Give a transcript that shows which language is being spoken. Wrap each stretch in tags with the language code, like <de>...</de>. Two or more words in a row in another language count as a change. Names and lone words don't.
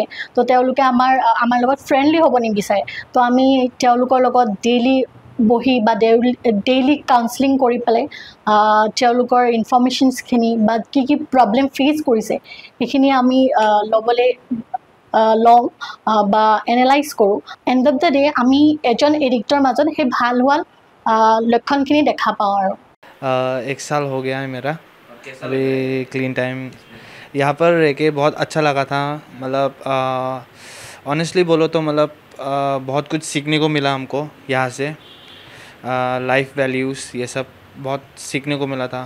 <as>তো তেওঁলোকে আমাৰ লগত ফ্ৰেণ্ডলি হ'ব নিবিচাৰে। তো আমি তেওঁলোকৰ লগত ডেইলি বহি বা</as> <en>daily counseling</en> <as>কৰি পেলাই তেওঁলোকৰ ইনফৰ্মেশ্যনছখিনি বা কি কি</as> <en>problem face</en> <as>কৰিছে সেইখিনি আমি লওঁ বা এনালাইজ কৰোঁ।</as> <en>end of the day</en> <as>আমি এজন এডিক্টৰ মাজত সেই ভাল হোৱা লক্ষণখিনি দেখা পাওঁ। আৰু</as> <hi>1 साल हो गया है मेरा। अभी</hi> <en>clean time</en> <hi>यहाँ पर रह के बहुत अच्छा लगा था। मतलब ऑनेस्टली बोलो तो मतलब बहुत कुछ सीखने को मिला हमको यहाँ से।</hi> <en>life values</en> <hi>ये सब बहुत सीखने को मिला था।</hi>